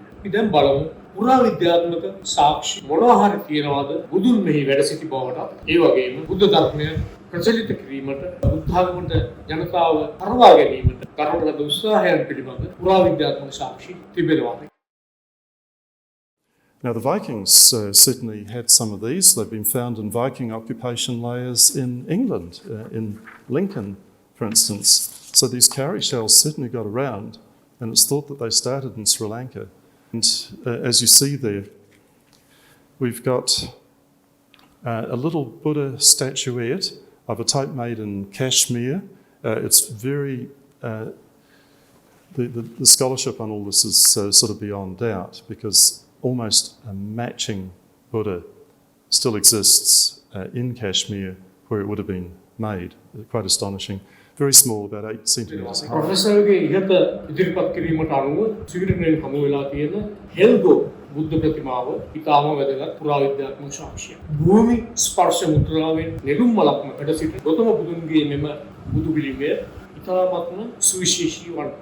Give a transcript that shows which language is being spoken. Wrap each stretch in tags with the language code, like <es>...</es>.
<si>අපි දැන් බලමු පුරා විද්‍යාත්මක සාක්ෂි මොනවා හරි තියනවාද බුදුන් මෙහි වැඩ සිටි බවට. ඒ වගේම බුද්ධ ධර්මය ප්‍රචලිත කිරීමට බුද්ධාගමට ජනතාව හරවා ගැනීමට කරන ලද උත්සාහයන් පිළිබඳ පුරා විද්‍යාත්මක සාක්ෂි තිබෙනවා.</si> <en>Now, the Vikings certainly had some of these. They've been found in Viking occupation layers in England, in Lincoln, for instance. So these cowrie shells certainly got around, and it's thought that they started in Sri Lanka. And as you see there, we've got a little Buddha statuette of a type made in Kashmir. It's very... The scholarship on all this is sort of beyond doubt, because almost a matching Buddha still exists in Kashmir where it would have been made. Quite astonishing. Very small, about 8 centimetres high.</en> <si>ප්‍රොෆෙසර්ගේ ඉහත ඉදිරිපත් කිරීමට අනුව ස්වීඩනයේ හමු වෙලා තියෙන හෙල්ගෝ බුද්ධ ප්‍රතිමාව ඉතාම වැදගත් පුරාවිද්‍යාත්මක සාක්ෂියක්. භූමි ස්පර්ශ මුද්‍රාවෙන් නෙළුම් මලක්ම වැඩ සිට ගෞතම බුදුන්ගේ මෙම බුදු පිළිමය ඉතාමත්ම සුවිශේෂී වන්.</si>